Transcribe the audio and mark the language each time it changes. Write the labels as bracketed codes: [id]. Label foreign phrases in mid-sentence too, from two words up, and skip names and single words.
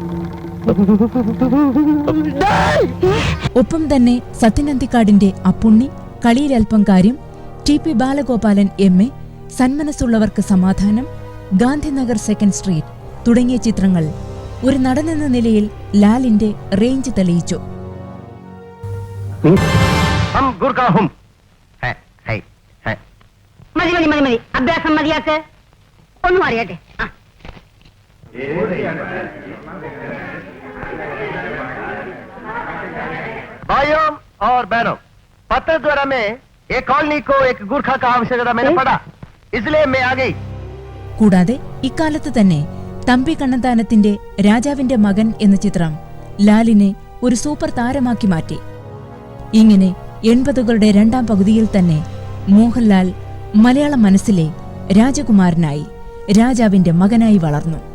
[ml] ഒപ്പം തന്നെ സത്യനന്ദിക്കാടിന്റെ അപ്പുണ്ണി, കളിയിലൽപ്പം കാര്യം, TP ബാലഗോപാലൻ MA, സന്മനസ്സുള്ളവർക്ക് സമാധാനം, ഗാന്ധിനഗർ സെക്കൻഡ് സ്ട്രീറ്റ് തുടങ്ങിയ ചിത്രങ്ങൾ ഒരു നടനെന്ന നിലയിൽ ലാലിന്റെ റേഞ്ച് തെളിയിച്ചു. മതി, അഭ്യാസം മതിയാക്ക്. ഒന്നും അറിയട്ടെ. [hi] भाइयों और बहनों, पत्र द्वारा में एक कॉलोनी को एक गुरखा का आवश्यकता मैंने पढ़ा, इसलिए मैं आ गई. [ml] കൂടാതെ ഇക്കാലത്ത് തന്നെ തമ്പി കണ്ണന്താനത്തിന്റെ രാജാവിന്റെ മകൻ എന്ന ചിത്രം ലാലിനെ ഒരു സൂപ്പർ താരമാക്കി മാറ്റി. ഇങ്ങനെ 80കളുടെ രണ്ടാം പകുതിയിൽ തന്നെ മോഹൻലാൽ മലയാള മനസ്സിലെ രാജകുമാരനായി, രാജാവിന്റെ മകനായി വളർന്നു.